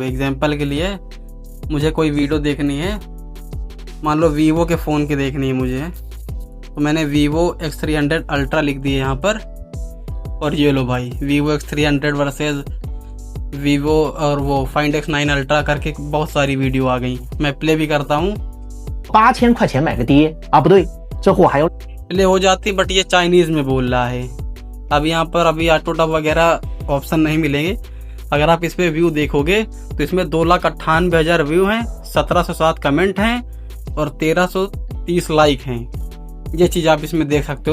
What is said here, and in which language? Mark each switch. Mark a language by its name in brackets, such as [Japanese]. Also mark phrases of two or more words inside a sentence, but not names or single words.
[Hindi] एग्जाम्पल के लिए मुझे कोई वीडियो देखनी है, मान लो वीवो के फ़ोन की देखनी है मुझे, तो मैंने वीवो X300 अल्ट्रा लिख दिए यहाँ पर। और ये लो भाई, वीवो X300 वर्सेस वीवो और वो फाइंड X9 अल्ट्रा करके बहुत सारी वीडियो आ गई। मैं प्ले भी करता हूँ। [Chinese] 8000 块钱买个爹啊，不对，这货还有 [Hindi] प्ले हो जाती, बट ये चाइनीज़ में बोल रहा है। अब यहाँ पर अभी [English] auto dub [Hindi] वगैरह ऑप्शन नहीं मिलेंगे। अगर आप इस पे व्यू देखोगे तो इसमें 2,98,000 व्यू हैं, 1707 कमेंट हैं और 1330 लाइक हैं। ये चीज़ आप इसमें देख सकते हो।